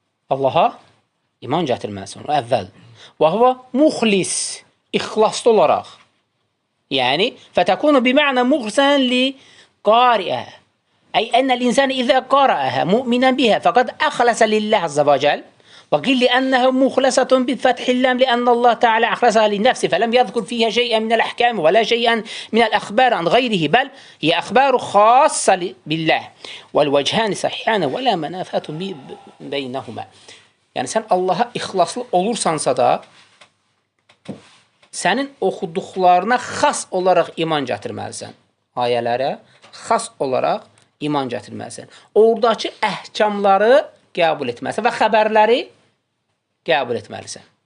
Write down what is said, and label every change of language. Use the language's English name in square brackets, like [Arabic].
[Azerbaijani] Allaha iman gətirməlisən. O əvvəl. [Arabic] Və huvə muxlis. [Azerbaijani] İxlaslı olaraq. Yəni, [Arabic] fətəkunu bimə'nə muxlisən li qariə. Əy ənəl insəni izə qarəəhə müminən bihə fəqəd əxləsə lilləh azza və cəl. وقيل لأنها مخلصة بفتح اللام لأن الله تعالى أخلصها لنفسه فلم يذكر فيها شيئا من الأحكام ولا شيئا من الأخبار عن غيره بل هي أخبار خاصة بالله والوجهان صحيحان ولا منافات بينهما. [Azerbaijani] Yəni sən Allaha ixlaslı olursansa da sənin oxuduqlarına xas olaraq iman gətirməlisən. Ayələrə xas olaraq iman gətirməlisən. Oradakı əhkamları qəbul etməlisən və xəbərləri qəbul etməlisən.